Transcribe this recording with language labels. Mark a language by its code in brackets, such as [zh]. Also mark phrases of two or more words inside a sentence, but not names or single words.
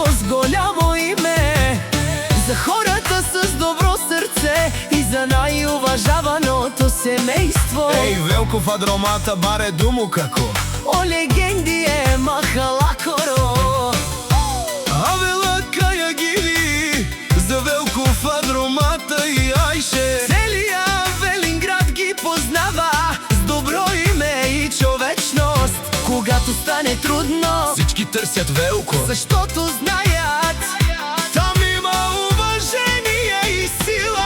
[bg] голямо име за хората с добро сърце и за най-уважаваното семейство. Ей, [rom] Велко Фадромата, баре думо како О легенди е махала коро. Авела кая гили за Велко Фадромата и Айше. [bg] Целия Велинград ги познава с добро име и човечност. Когато стане трудно, Всички търсят Велко, защото знаят, там има уважение и сила.